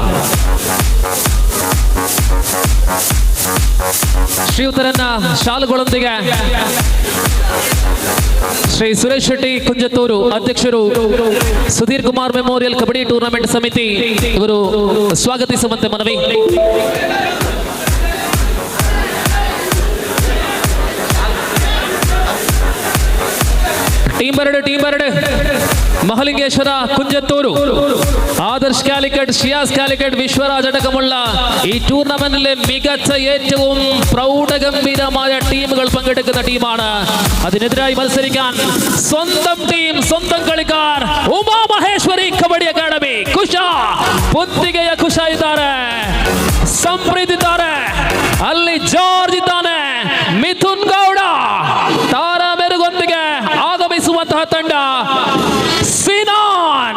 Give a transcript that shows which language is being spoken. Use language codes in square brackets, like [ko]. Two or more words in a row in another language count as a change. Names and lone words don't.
[kn] ಶ್ರೀಯುತರನ್ನ ಶಾಲುಗಳೊಂದಿಗೆ ಶ್ರೀ ಸುರೇಶ್ ಶೆಟ್ಟಿ ಕುಂಜತ್ತೂರು ಅಧ್ಯಕ್ಷರು, ಸುಧೀರ್ ಕುಮಾರ್ ಮೆಮೋರಿಯಲ್ ಕಬಡ್ಡಿ ಟೂರ್ನಮೆಂಟ್ ಸಮಿತಿ ಇವರು ಸ್ವಾಗತಿಸುವಂತೆ ಮನವಿ. ಟೀಮ್ ಬರಡು ಮಹಲಿಂಗೇಶ್ವರ ಕುಂಜತ್ತೂರು, [ml] ആദർശ് കാലിക്കറ്റ്, ഷിയാസ് കാലിക്കറ്റ്, വിശ്വരാജ് അടക്കമുള്ള ഈ ടൂർണമെന്റിലെ മികച്ച ഏറ്റവും പ്രൗഢഗംഭീരമായ ടീമുകൾ പങ്കെടുക്കുന്ന ടീമാണ്. അതിനെതിരായി മത്സരിക്കാൻ സ്വന്തം ടീം, സ്വന്തം കളിക്കാർ ಉಮಾ ಮಹೇಶ್ವರಿ ಕಬಡ್ಡಿ ಅಕಾಡೆಮಿ. [kn] ಬುದ್ಧಿಗೆಯ ಖುಷ ಇದ್ದಾರೆ, ಸಂಪ್ರೀತ್ ಇದ್ದಾರೆ, ಅಲ್ಲಿ ಜಾರ್ಜ್ ಇದ್ದಾನೆ, ಮಿಥುನ್ ಗೌಡ, ತಾರಾ ಮೆರುಗೊಂದಿಗೆ ಆಗಮಿಸುವಂತಹ ತಂಡ ಸಿನಾನ್.